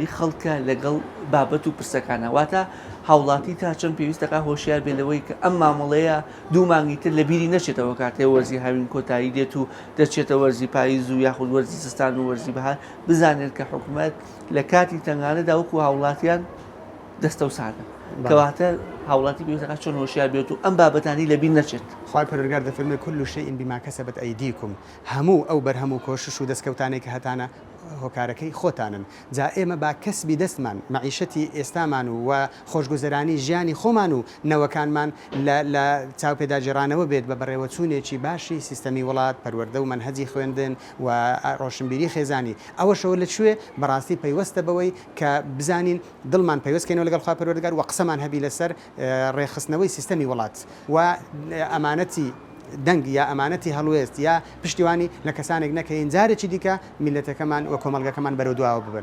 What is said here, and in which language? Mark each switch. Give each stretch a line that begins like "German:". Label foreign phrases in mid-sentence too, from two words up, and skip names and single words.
Central Kurdish: خەڵکە لەگەڵ بابەت و پرسەکانە واتە هاوڵاتی تا چەند پێویستەکە هۆشیار بێنەوەی کە ئەم مامەڵەیە دوو مانگی تر لە بیری نەچێتەوە کاتێ وەرزی هاوین کۆتایی دێت و دەچێتە وەرزی پاییز و یاخود وەرزی زستان و وەرزی بەهار بزانێت کە حکوومەت لە کاتی تنگانەدا وەکو هاوڵاتیان دەستە و سادە کەواتە هاوڵاتی پێویستەکە چۆن هۆشیار بێت و ئەم بابەتانی لەبیر نەچێت. خوای پەروەردگار دەفەرمێ
Arabic: كل شيء بما كسبت أيديكم
Central Kurdish: هەموو ئەو بەرهەموو کۆشش و دەستکەوتانێک کە هەتانە هۆکارەکەی خۆتانن جا ئێمە با کەسبی دەستمان مەعیشەتی ئێستامان و خۆشگوزەرانی ژیانی خۆمان و نەوەکانمان لە چاوپێداگیرانەوە بێت بە بەڕێوەچوونێکی باشی سیستەمی وڵات پەروەردە و منهەجی خوێندن و ڕۆشنبیری خێزانی ئەوەشەوە لەکوێ بەڕاستی پەیوەستە بەوەی کە بزانین دڵمان پەیوەستکەینەوە لەگەڵ خوای پەروەردگار و قسەمان هەبی لەسەر ڕێخستنەوەی سیستەمی وڵات و ئەمانەتی دەنگ یا ئەمانەتی هەڵوێست یا پشتیوانی لە کەسانێک نەکەین جارێکی دیکە میلەتەکەمان و کۆمەڵگەکەمان بەرەو دواوە ببن.